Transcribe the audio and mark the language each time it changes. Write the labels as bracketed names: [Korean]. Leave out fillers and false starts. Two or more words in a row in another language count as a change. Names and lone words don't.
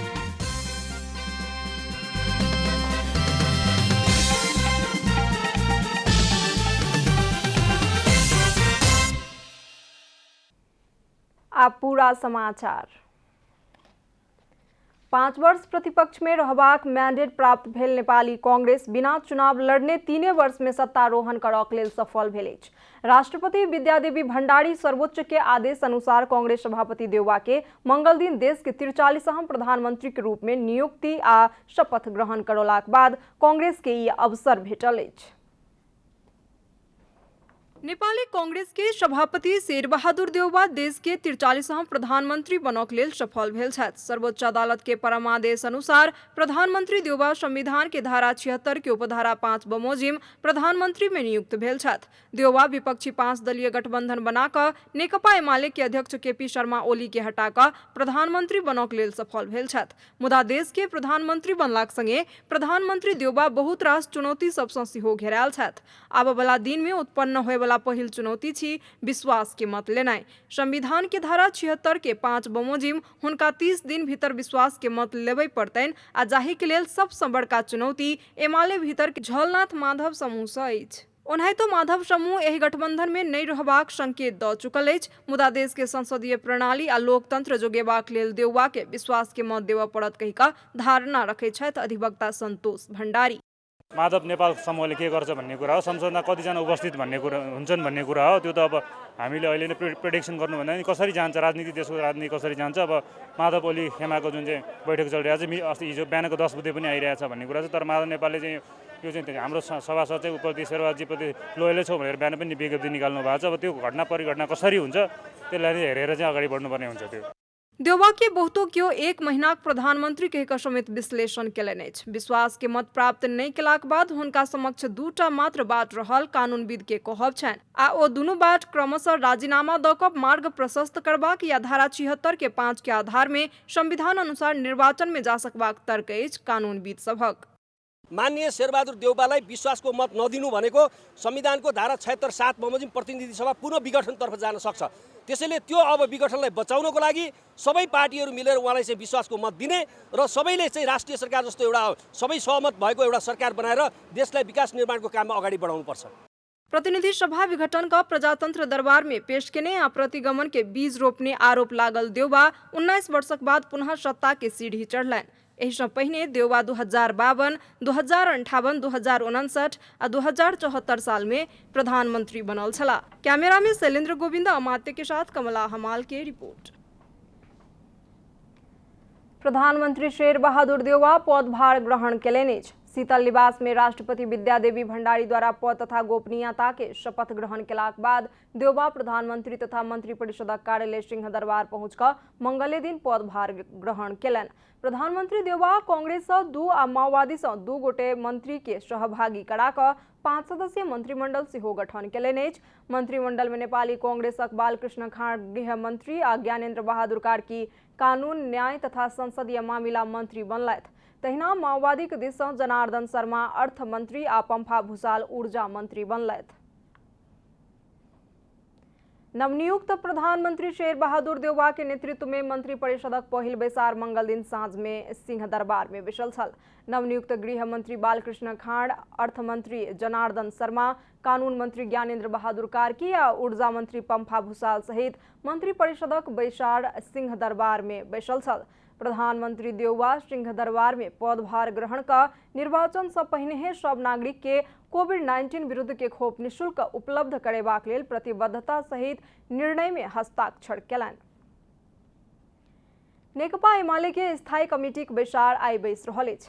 [Maithili] आप पूरा समाचार। 5 वर्ष प्रतिपक्ष में रहबाक मैंडेट प्राप्त भेल नेपाली कांग्रेस बिना चुनाव लड़ने 3 वर्ष में सत्तारोहण करबाक लेल सफल भेल अछि। राष्ट्रपति विद्यादेवी भंडारी सर्वोच्च के आदेश अनुसार कांग्रेस सभापति देउबा के मंगल दिन देश के 43 प्रधानमंत्री के रूप में नियुक्ति आ शपथ ग्रहण करौलाक बाद कांग्रेस के ई अवसर भेटल अछि। नेपाली कांग्रेस के सभापति शेरबहादुर देउबा देश के 43 प्रधानमंत्री बनक लेल सफल भेल छथि। सर्वोच्च अदालत के परमादेश अनुसार प्रधानमंत्री देउबा संविधान के धारा 76 के उपधारा 5 बमोजिम प्रधानमंत्री में नियुक्त भेल छथि। देउबा विपक्षी 5 दलीय गठबंधन बनाकर नेकपा एमाले के अध्यक्ष केपी शर्मा ओली के हटाकर प्रधानमंत्री बनक लेल सफल भेल छथि। मुदा देश के प्रधानमंत्री बनलाक संगे प्रधानमंत्री देउबा बहुत रास चुनौती सबसँ सेहो घेरायल छथि। आबऽ वाला दिन में उत्पन्न होय पहिल चुनौती छी विश्वास के मत लेनाइ। संविधान के धारा 76 के 5 बमोजिम हुनका 30 दिन भीतर विश्वास के मत लेबे पड़तनि आ जाहि के लेल सबसँ बड़का चुनौती एमाले भीतर के झलनाथ माधव समूह सँ अछि। ओनाहितो माधव समूह एहि गठबंधन में नहीं रहबाक संकेत दऽ चुकल अछि। मुदा देश के संसदीय प्रणाली आ लोकतंत्र जोगेबाक लेल देउबा के विश्वास के मत देबऽ पड़त कहि कऽ धारणा रखै छथि अधिवक्ता संतोष भण्डारी। [Nepali] माधव नेपाल समूहले के गर्छ भन्ने कुरा हो, संसदमा कतिजना उपस्थित भन्ने कुरा हुन्छन् भन्ने कुरा हो। त्यो त अब हामीले अहिले नै प्रेडिक्सन गर्नुभन्दा नि कसरी जान्छ राजनीति, देशको राजनीति कसरी जान्छ। अब माधव ओली खेमाको जुन चाहिँ बैठक चलिरहेको छ, अस्ति हिजो बिहानको 10 बजे पनि आइरहेछ भन्ने कुरा छ। तर माधव नेपालले चाहिँ यो चाहिँ हाम्रो सभासद चाहिँ उपप्रति शेरबहादुरजीप्रति लोयलै छौँ भनेर बिहान पनि विज्ञप्ति निकाल्नु भएको छ। अब त्यो घटना परिघटना कसरी हुन्छ त्यसलाई हेरेर चाहिँ अगाडि बढ्नुपर्ने हुन्छ। त्यो [Maithili] देउबा के बहुतो कियो 1 महीना प्रधानमंत्री कहिकऽ समेत विश्लेषण केलनि अछि। विश्वास के मत प्राप्त नहीं केलाक बाद हुनका समक्ष 2टा मात्र बाट रहल कानूनविद के कहब छनि आ ओ दुनू बाट क्रमशः राजीनामा दऽ कऽ मार्ग प्रशस्त करबाक या धारा 76 के 5 के आधार में संविधान अनुसार निर्वाचन में जा सकबाक तर्क अछि कानूनविद सभक। [Nepali] माननीय शेरबहादुर देउबालाई विश्वासको मत नदिनु भनेको संविधानको धारा 76 7 बमोजिम प्रतिनिधि सभा पुनः विघटनतर्फ जान सक्छ। त्यसैले त्यो अब विघटनलाई बचाउनको लागि सबै पार्टीहरू मिलेर उहाँलाई चाहिँ विश्वासको मत दिने र सबैले चाहिँ राष्ट्रिय सरकार जस्तो एउटा सबै सहमत भएको एउटा सरकार बनाएर देशलाई विकास निर्माणको काममा अगाडि बढाउनुपर्छ। [Maithili] प्रतिनिधि सभा विघटन का प्रजातंत्र दरबार में पेश केने आ प्रतिगमन के बीज रोपने आरोप लागल देउबा 19 वर्षक बाद पुनः सत्ता के सीढ़ी चढ़लनि। एहिसँ पहिने देउबा 2052, 2058, 2059 आ 2074 साल में प्रधानमंत्री बनल छला। कैमरा में शैलेंद्र गोविंद अमात्य के साथ कमला हमाल के रिपोर्ट। प्रधानमंत्री शेरबहादुर देउबा पदभार ग्रहण केलनि अछि। शीतल निवास में राष्ट्रपति विद्यादेवी भंडारी द्वारा पद तथा गोपनीयता के शपथ ग्रहण केलाक बाद देउबा प्रधानमंत्री तथा मंत्री परिषदक कार्यालय सिंह दरबार पहुंचकर मंगले दिन पदभार ग्रहण केलनि। प्रधानमंत्री देउबा कांग्रेस से 2 आ माओवादी से 2 गोटे मंत्री के सहभागी कराकर 5 सदस्यीय मंत्रिमंडल सेहो गठन केलनि अछि। मंत्रिमंडल में नेपाली कांग्रेसक बालकृष्ण खाँड गृह मंत्री आ ज्ञानेन्द्र बहादुर कार्की कानून न्याय तथा संसदीय मामिला मंत्री बनलथि। तहिना माओवादी के दिस से जनार्दन शर्मा अर्थ मंत्री आ पंफा भूषाल ऊर्जा मंत्री बनलथि। नवनियुक्त प्रधानमंत्री शेरबहादुर देउबा के नेतृत्व में मंत्री परिषदक पहिल बैसार मंगल दिन साँझ में सिंह दरबार में बैसल छल। नवनियुक्त गृह मंत्री बालकृष्ण खाँड, अर्थ मंत्री जनार्दन शर्मा, कानून मंत्री ज्ञानेन्द्र बहादुर कार्की आ ऊर्जा मंत्री पंफा भूषाल सहित मंत्री परिषदक बैसार सिंह दरबार में बैसल छल। प्रधानमंत्री देउबा सिंह दरबार में पदभार ग्रहण का निर्वाचन से पहिने सब नागरिक के कोविड-19 विरुद्ध के खोप निःशुल्क उपलब्ध करेबाक लेल प्रतिबद्धता सहित निर्णय में हस्ताक्षर केलनि। नेकपा एमाले के स्थायी कमिटी के बैसार आई बैस रहल अछि।